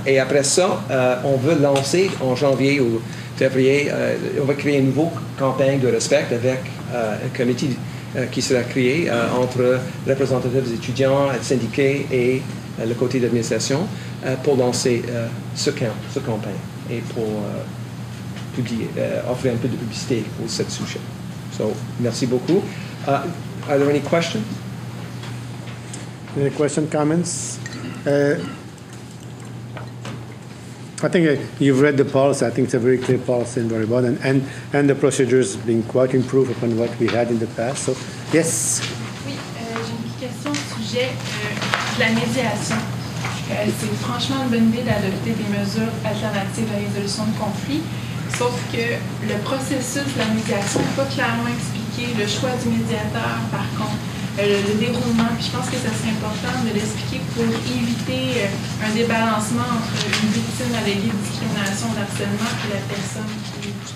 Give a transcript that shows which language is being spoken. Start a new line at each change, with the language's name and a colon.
French: Et après ça, on veut lancer en janvier ou février, on va créer une nouvelle campagne de respect avec un comité qui sera créé entre représentants des étudiants, syndiqués et le côté d'administration pour lancer ce campagne et pour publier, offrir un peu de publicité pour ce sujet. So, merci beaucoup.
English: Are there any questions? Any questions, comments? I think you've read the policy. I think it's a very clear policy and very well, and the procedures being quite improved upon what we had in the past. So, yes.
French: Oui, j'ai une question au sujet de la médiation. C'est franchement une bonne idée d'adopter des mesures alternatives à la résolution de conflits, sauf que le processus de la médiation n'est pas clairement expliqué. Le choix du médiateur, par contre, le déroulement, puis je pense que ça serait important de l'expliquer pour éviter un débalancement entre une victime alléguée de discrimination ou d'harcèlement et la personne qui...